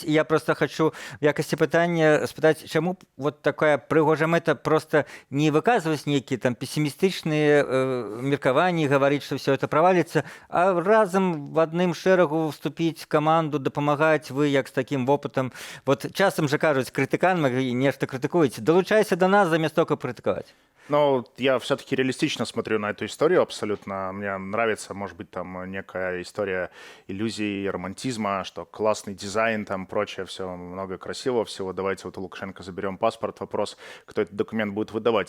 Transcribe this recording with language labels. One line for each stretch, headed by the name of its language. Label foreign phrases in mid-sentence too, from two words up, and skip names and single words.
Belarusian: Я просто хочу в якасці пытання спытаць, чаму вот такая прыгожая мэта просто не выказваць нейкія там пессімістычныя меркаванні, гаварыць, што все это праваліцца, а разам в адным шэрагу вступіць в каманду, дапамагаць, вы як з такім вопытам. Вот часам же кажуць, крытыкан, нешта крытыкуеце, далучайся до нас,
Russian: заместо только критиковать. Ну, я все-таки реалистично смотрю на эту историю абсолютно. Мне нравится, может быть, там некая история иллюзий, романтизма, что классный дизайн, там прочее, все много красивого всего. Давайте вот у Лукашенко заберем паспорт. Вопрос, кто этот документ будет выдавать.